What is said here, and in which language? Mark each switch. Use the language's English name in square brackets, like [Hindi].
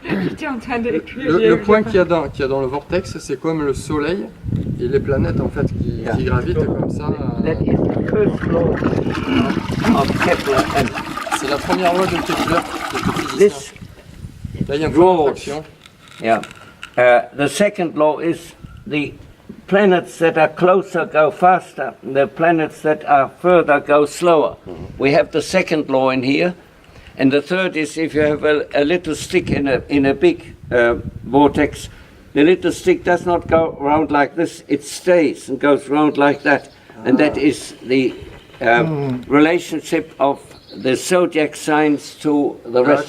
[French] Le point qu'il y a dans le vortex, c'est comme le Soleil et les planètes en fait qui gravitent comme ça. [English] That is the first law of Kepler, and [French] C'est la première loi de Kepler, de physicien. [English] this [French] Là, il y a un point d'attraction. [English] yeah. The second law is the planets that are closer go faster, and the planets that are further go slower. We have the second law in here, and the third is if you have a little stick in a big vortex, the little stick does not go round like this; it stays and goes round like that, and that is the relationship of the zodiac signs to the rest.